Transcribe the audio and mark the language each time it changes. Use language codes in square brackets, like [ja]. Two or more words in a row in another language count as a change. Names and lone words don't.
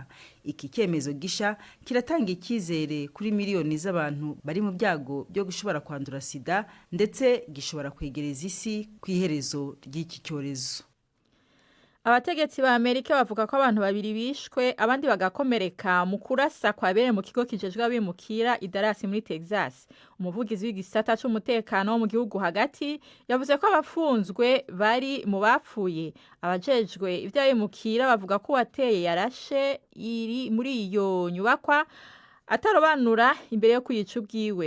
[rw] Iki cyemezo gisha kiratanga icyizere kuri miliyoni z'abantu bari mu byago byo gushobora kwandura sida, ndetse gishobora kwegereza isi ku iherezo ry'iki cyorezo. Abategetsi ba Amerika bavuga ko abantu babiri bishwe abandi bagakomereka mu kurasa kwabere mu kigo kijejwe abimukira i Dallas muri Texas. Umuvugizi w'igisata cy'umutekano wo mu gihugu hagati yavuze ko abafunzwe bari mu bapfuye. [rn] Abajejwe ivy'abimukira bavuga ko wateye yarashe iri muri iyo nyubakwa atarobanura imbere yo kuyica ubwiwe.